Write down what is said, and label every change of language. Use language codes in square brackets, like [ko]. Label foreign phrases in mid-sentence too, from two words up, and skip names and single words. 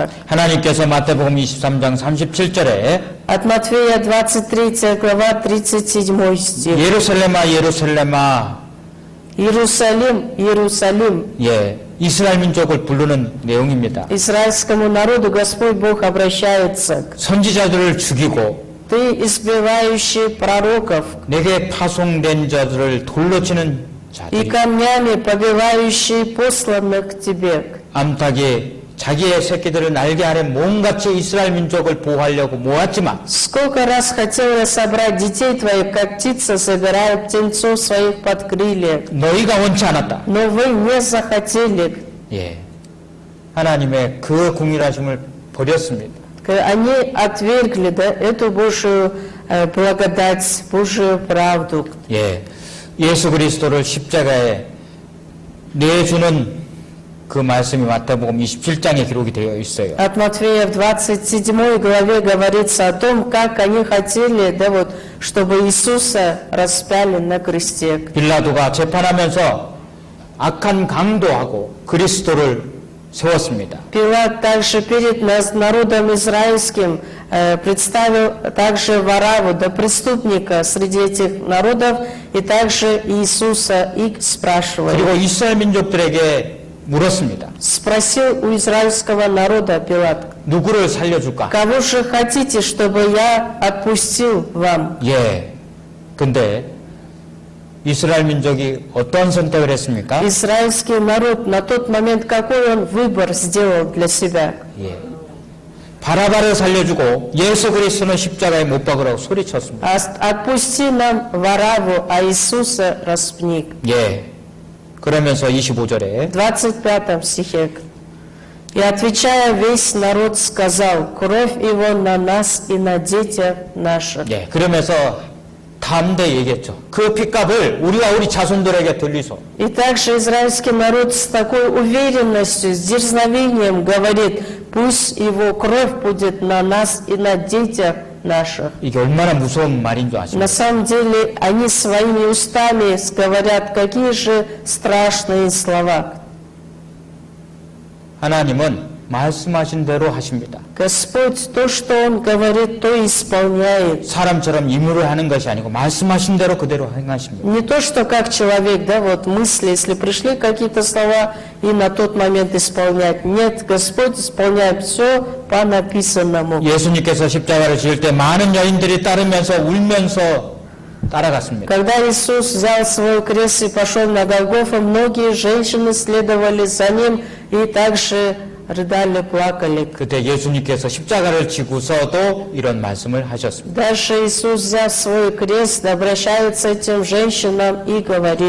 [ko] 하나님께서 마태복음 23장 37절에 [ru] От Матфея 23 глава 37 стих. [ko] 예루살렘아 예루살렘아 [ru] Иерусалим, Иерусалим. [ko] 이스라엘 민족을 부르는 내용입니다. [ru] Израильскому народу Господь Бог обращается. [ko] 선지자들을 죽이고 [ru] Ты избивающий пророков [ko] 내게 파송된 자들을 돌로 치는 [ru] и [ko] 자들이 [ru] камнями побивающий посланных к тебе. [ko] 암탉이 자기의 새끼들을 날개 아래 몸같이 이스라엘 민족을 보호하려고 모았지만 [ru] Сколько раз хотела собрать детей твоих, как птица собирает птенцов своих под крылья, [ko] 너희가 원치 않았다. [ru] но вы не захотели. [ko] 하나님의 그 공일하심을 버렸습니다. [ru] Они отвергли, да, эту Божию благодать, Божию правду. [ko] 예수 그리스도를 십자가에 내주는 그 말씀이 마태복음 27장에 기록이 되어 있어요. [ru] От Матфея в 27 главе говорится о том, как они хотели, да, вот, чтобы Иисуса распяли на кресте. [ko] 빌라도가 재판하면서 악한 강도하고 그리스도를 세웠습니다. [ru] Пилат также перед народом израильским представил также Вараву, да, преступника среди этих народов, и также Иисуса, и спрашивал. [ko] 그리고 이스라엘 민족들에게 물었습니다. [ru] Спросил у израильского народа Пилат: [ko] 누구를 살려줄까? [ru] кого же хотите, чтобы я отпустил вам? [ko] 근데 이스라엘 민족이 어떤 선택을 했습니까? [ru] Израильский народ на тот момент какой он выбор сделал для себя? [ko] 바라바를 살려주고 예수 그리스도는 십자가에 못 박으라고 소리쳤습니다. [ru] Отпусти нам Вараву, а Иисуса распни. [ko] 그러면서 25절에 [ru] 25 стихе. И отвечая, весь народ сказал: кровь его на нас и на детях наших. [ko] 그러면서 담대 얘기했죠. 그 핏값을 우리와 우리 자손들에게 돌리소. [ru] И также израильский народ с такой уверенностью, с дерзновением говорит: пусть его кровь будет на нас и на детях наших. [ko] 이게 얼마나 무서운 말인 줄 아십니까? [ru] На самом деле, они своими устами говорят, какие же страшные слова. [ko] 하나님은 말씀하신 대로 하십니다. [ru] Господь, то, что Он говорит, то исполняет. [ko] 사람처럼 임무를 하는 것이 아니고 말씀하신 대로 그대로 행하십니다. [ru] Не то, что как человек, да, вот мысли, если пришли какие-то слова, и на тот момент исполнять. Нет, Господь исполняет все по написанному. [ko] 예수님께서 십자가를 지을 때 많은 여인들이 따르면서 울면서 따라갔습니다. [ru] Когда Иисус взял свой крест и пошел на Голгофу, многие женщины следовали за Ним и также рыдали, плакали. [ko] 그때 예수님께서 십자가를 지고서도 이런 말씀을 하셨습니다. [ru] Даже Иисус, взяв свой крест, обращается к этим женщинам и говорит: